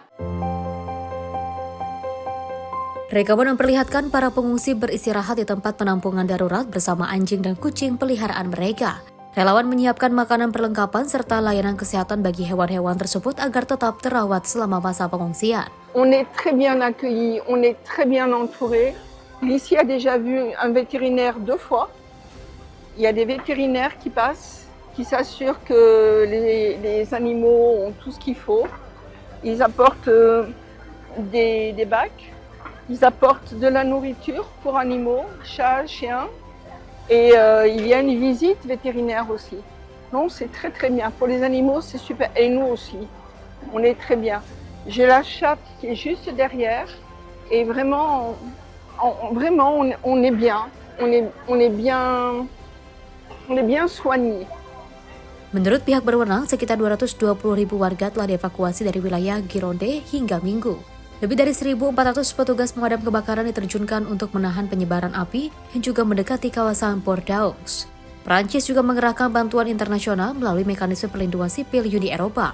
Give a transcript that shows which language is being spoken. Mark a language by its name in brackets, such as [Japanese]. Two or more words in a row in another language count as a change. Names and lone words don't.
[Indonesian] Rekaman memperlihatkan para pengungsi beristirahat di tempat penampungan darurat bersama anjing dan kucing peliharaan mereka. Relawan menyiapkan makanan, perlengkapan, serta layanan kesehatan bagi hewan-hewan tersebut agar tetap terawat selama masa pengungsian. [French] On est très bien accueillis, on est très bien entourés. Ici a déjà vu un vétérinaire 2 fois. Il y a des vétérinaires qui passent qui s'assurent que les animaux ont tout ce qu'il faut. Ils apportent des bacs, ils apportent de la nourriture pour animaux, chats, chiens, et il y a une visite vétérinaire aussi. Non, c'est très très bien. Pour les animaux, c'est super. Et nous aussi, on est très bien. J'ai la chatte qui est juste derrière, et vraiment, on est bien. On est bien soigné. [Indonesian] Menurut pihak berwenang, sekitar 220.000 warga telah dievakuasi dari wilayah Gironde hingga Minggu. Lebih dari 1.400 petugas pemadam kebakaran diterjunkan untuk menahan penyebaran api yang juga mendekati kawasan Bordeaux. Prancis juga mengerahkan bantuan internasional melalui mekanisme perlindungan sipil Uni Eropa.